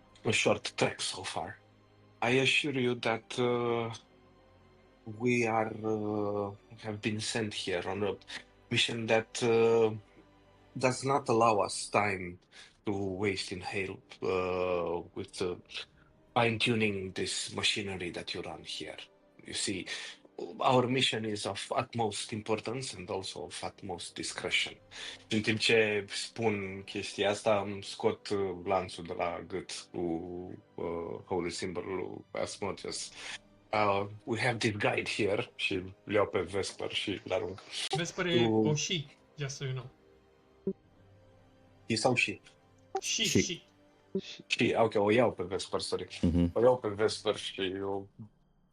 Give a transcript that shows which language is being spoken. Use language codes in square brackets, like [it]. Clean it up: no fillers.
[en] short trek so far, I assure you that we have been sent here on a mission that does not allow us time to waste in hail with fine-tuning this machinery that you run here. You see, our mission is of utmost importance and also of utmost discretion. [ro] În timp ce spun chestia asta, îmi scot lanțul de la gât cu holy symbol-ul Asmodeus. [en] We have this guide here [ro] și îl iau pe Vesper și îl arunc. [en] Vesper [ro] e o [en] she, just so you know. [ro] E sau [en] she? She. [ro] Și, ok, o iau pe Vesper, sorry. O iau pe Vesper și o